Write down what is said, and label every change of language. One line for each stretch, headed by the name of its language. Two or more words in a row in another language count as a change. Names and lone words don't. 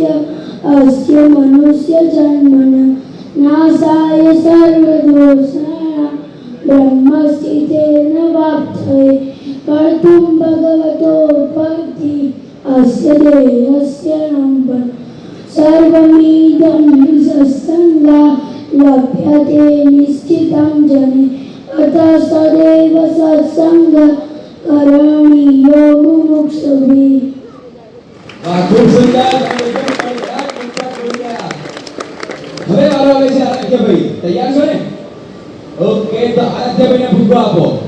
Sanskrit: अस्य मनुष्य जन्मन नाशाय सर्वदोषाणां ब्रह्मस्थितेन वाप्तये कर्तुं भगवतो भक्ति अस्य देहस्य नम्बर सर्वमिदं निसत्सङ्गा लभ्यते निश्चितं जने अतः सदैव सत्संग करणीयो मुमुक्षुभिः
Gujarati: વાહ ખૂબ સુંદર હવે વારો આવે છે આરાધ્યભાઈ તૈયાર છો ને ઓકે તો આરાધ્યભાઈને ફુગ્ગો આપો